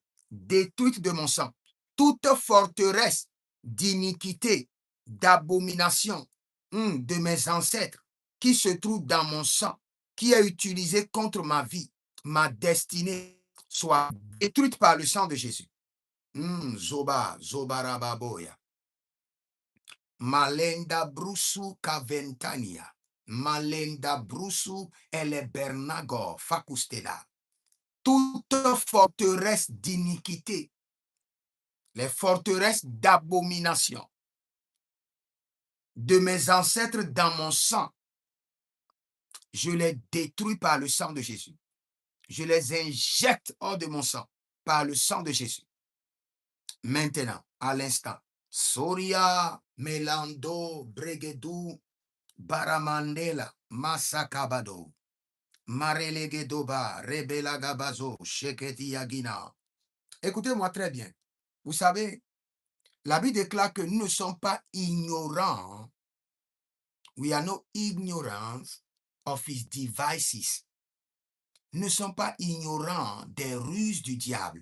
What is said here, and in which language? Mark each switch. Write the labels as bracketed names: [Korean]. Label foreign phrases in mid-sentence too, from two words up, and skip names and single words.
[French] Détruites de mon sang. Toute forteresse d'iniquité, d'abomination de mes ancêtres qui se trouve dans mon sang, qui est utilisé contre ma vie, ma destinée, soit détruite par le sang de Jésus. Zobarababoya. Malenda brusu kaventania. Malenda brusu elebernago fakustela. Toute forteresse d'iniquité, les forteresses d'abomination de mes ancêtres dans mon sang, je les détruis par le sang de Jésus. Je les injecte hors de mon sang par le sang de Jésus. Maintenant, à l'instant, Soria, Melando, Bregedou, Baramandela, Masakabado, Marelegedoba, Rebelagabazo, Sheketi Yagina. Écoutez-moi très bien. Vous savez, la Bible déclare que nous ne sommes pas ignorants. [English] We are not ignorant of his devices. [French] Nous ne sommes pas ignorants des ruses du diable.